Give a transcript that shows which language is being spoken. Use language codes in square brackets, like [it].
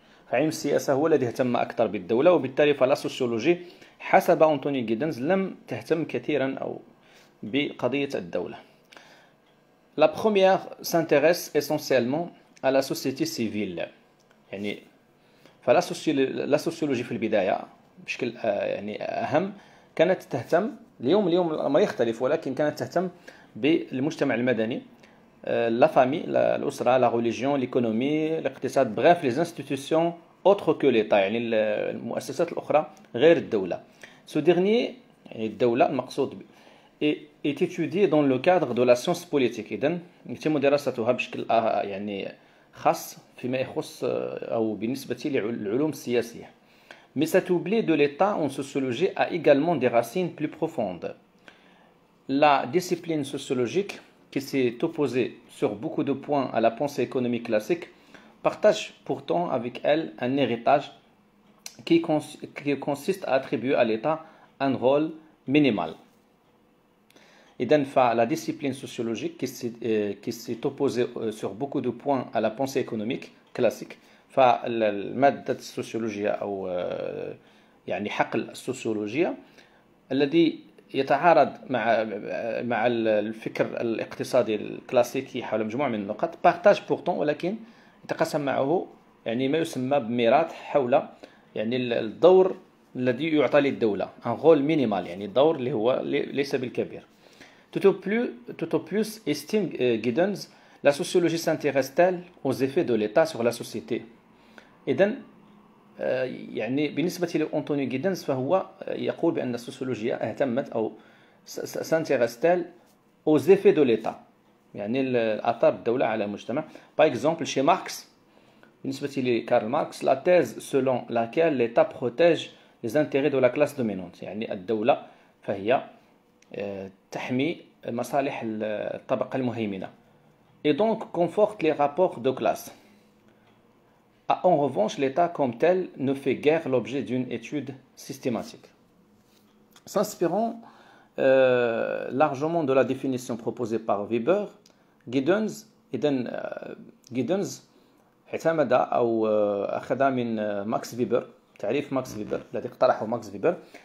[ar] فعلم السياسة هو الذي اهتم أكثر بالدولة، وبالتالي فلا سوسيولوجي حسب أنتوني جيدنز لم تهتم كثيرا أو بقضية الدولة. [fr] La première s'intéresse essentiellement à la société civile. [ar] يعني فلا سوسيولوجي في البداية بشكل يعني أهم كانت تهتم، اليوم ما يختلف، ولكن كانت تهتم بالمجتمع المدني، [fr] لا فامي، [ar] الأسرة، [fr] لا ريليجيون، ليكونومي، [ar] الاقتصاد، [fr] بغاف لي انستيتيوشن اوتر كو ليتا، [ar] يعني المؤسسات الأخرى غير الدولة. [fr] سو ديرنيي [ar] يعني الدولة المقصود [fr] est étudié dans le cadre de la science politique. [ar] إذن يتم دراستها بشكل يعني خاص فيما يخص أو بالنسبة للعلوم السياسية. [fr] Mais cet oubli de l'État en sociologie a également des racines plus profondes. La discipline sociologique, qui s'est opposée sur beaucoup de points à la pensée économique classique, partage pourtant avec elle un héritage qui consiste à attribuer à l'État un rôle minimal. إذن la discipline sociologique qui s'est opposée sur beaucoup de points à la pensée économique classique, [ar] فالمادة السوسيولوجيا أو يعني حقل السوسيولوجيا الذي يتعارض مع الفكر الاقتصادي الكلاسيكي حول مجموعة من النقط، [fr] بارتاج بورتون [ar] ولكن يتقاسم معه يعني ما يسمى بميراث حول يعني الدور الذي يعطى للدولة، [fr] un rôle minimal، [ar] يعني الدور اللي هو ليس بالكبير. [fr] Tout au plus, estime Giddens, la sociologie s'intéresse-t-elle aux effets de l'État sur la société. [ar] إذن يعني بالنسبة لأنطونيو جيدنز فهو يقول بأن السوسيولوجيا اهتمت أو [fr] s'intéresse-t-elle aux effets de l'État، [ar] يعني آثار الدولة على المجتمع. [fr] Par exemple, chez Marx, [ar] بالنسبة لكارل ماركس، [fr] la thèse selon laquelle l'État protège les intérêts de la classe dominante، [ar] يعني الدولة فهي تحمي مصالح الطبقة المهيمنة، [fr] et donc conforte les rapports de classe. En revanche, l'État comme tel ne fait guère l'objet d'une étude systématique. S'inspirant largement de la définition proposée par Weber, Giddens [ar] اعتمد أو أخذ من ماكس فيبر، تعريف ماكس فيبر الذي اقترحه ماكس فيبر.